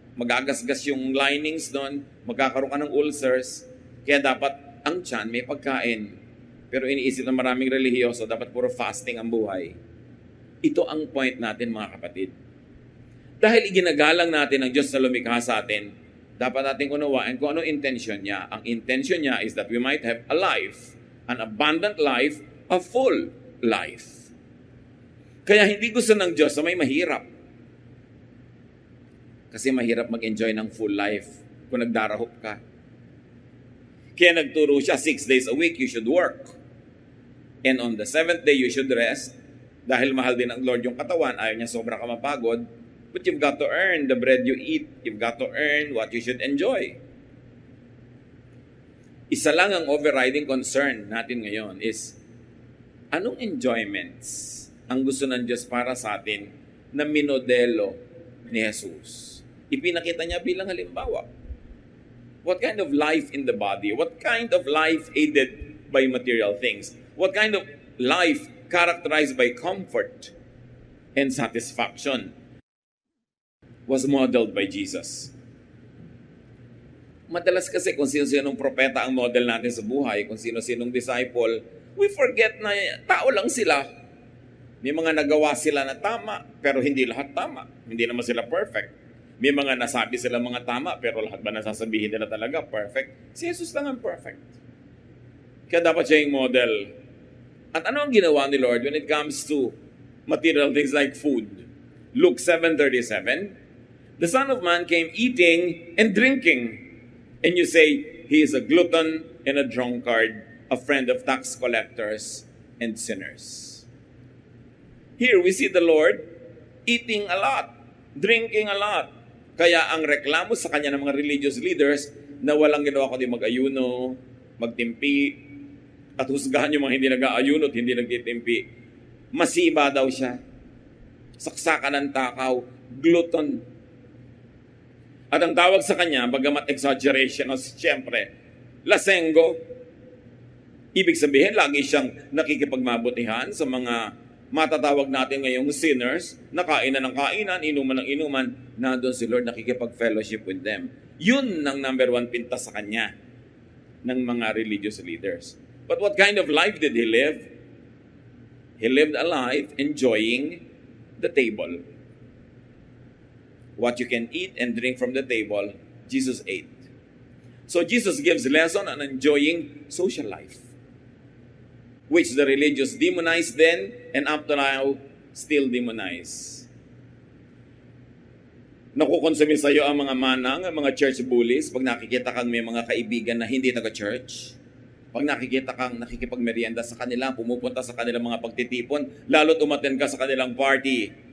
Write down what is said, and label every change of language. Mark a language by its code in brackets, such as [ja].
[tl] Magagasgas yung linings doon, magkakaroon ka ng ulcers, kaya dapat ang tiyan may pagkain. Pero iniisip ng maraming relihiyoso, dapat puro fasting ang buhay. Ito ang point natin mga kapatid. Dahil iginagalang natin ang Diyos na lumikha sa atin, dapat natin unawain kung ano intention niya. Ang intention niya [en] is that we might have a life, an abundant life, a full life. [tl] Kaya hindi gusto ng Diyos na may mahirap. Kasi mahirap mag-enjoy ng full life kung nagdarahop ka. Kaya nagturo siya, [en] 6 days a week you should work. And on the 7th day you should rest. [tl] Dahil mahal din ng Lord yung katawan, ayaw niya sobra ka mapagod. [en] But you've got to earn the bread you eat. You've got to earn what you should enjoy. [tl] Isa lang ang overriding concern natin ngayon is, anong enjoyments ang gusto ng Diyos para sa atin na minodelo ni Jesus? Ipinakita niya bilang halimbawa. [en] What kind of life in the body? What kind of life aided by material things? What kind of life characterized by comfort and satisfaction was modeled by Jesus? [tl] Madalas kasi kung sino-sinong propeta ang model natin sa buhay, kung sino-sinong disciple, [en] we forget [tl] na tao lang sila. May mga nagawa sila na tama, pero hindi lahat tama. Hindi naman sila perfect. May mga nasabi sila mga tama, pero lahat ba nasasabihin nila talaga perfect? Si Jesus lang ang perfect. Kaya dapat siya yung model. At ano ang ginawa ni Lord [en] when it comes to material things like food? Luke 7:37, the Son of Man came eating and drinking. And you say, he is a glutton and a drunkard, a friend of tax collectors and sinners. Here we see the Lord eating a lot, drinking a lot. [tl] Kaya ang reklamo sa kanya ng mga religious leaders na walang ginawa kundi mag-ayuno, magtimpi, at husgahan yung mga hindi nag-aayuno at hindi nagtitimpi. Masiba daw siya. Saksakan ng takaw, glutton. At ang tawag sa kanya, bagamat exaggeration, siyempre, lasengo. Ibig sabihin, lagi siyang nakikipagmabutihan sa mga matatawag natin ngayong sinners, na kainan ng kainan, inuman ng inuman, nandun si Lord nakikipag-fellowship [en] with them. [tl] Yun ang number one pinta sa kanya ng mga religious leaders. [en] But what kind of life did he live? He lived a life enjoying the table. What you can eat and drink from the table, Jesus ate. So Jesus gives lesson on enjoying social life, which the religious demonized then and up to now still demonize. [tl] Nakukonsumi sa iyo ang mga manang, ang mga church bullies pag nakikita kang may mga kaibigan na hindi taga-church. Pag nakikita kang nakikipagmerienda sa kanila, pumupunta sa kanilang mga pagtitipon, lalo't umattend ka sa kanilang party.